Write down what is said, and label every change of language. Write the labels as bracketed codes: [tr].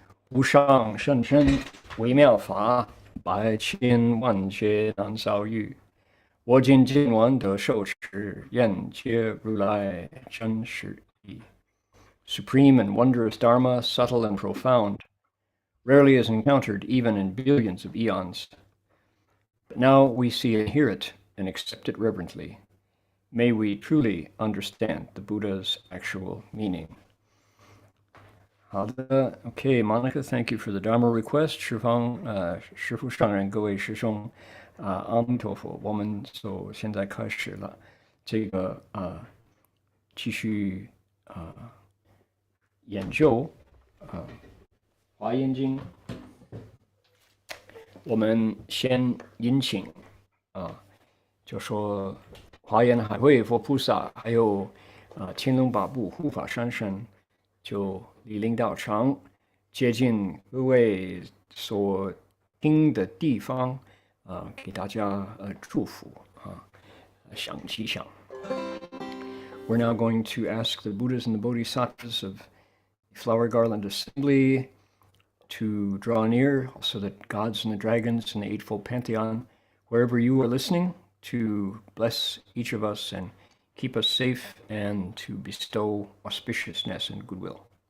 [zh] 无上甚深微妙法，百千万劫难遭遇。我今见闻得受持，愿解如来真实义。 [en] Supreme and wondrous Dharma, subtle and profound, rarely is encountered even in billions of eons. But now we see and hear it and accept it reverently. May we truly understand the Buddha's actual meaning. [zh] 好的 [en] Okay, Monica, thank you for the Dharma request. [zh] 师父上人各位师兄阿弥陀佛，我们现在开始了这个继续研究华严经。我们先引请就说华严海会佛菩萨还有天龙八部护法三圣就莅临道场，接近各位所听的地方给大家祝福享吉祥。 [en] We're now going to ask the Buddhas and the Bodhisattvas of Flower Garland Assembly to draw near, also the gods and the dragons and the Eightfold Pantheon, wherever you are listening, to bless each of us and keep us safe and to bestow auspiciousness and goodwill.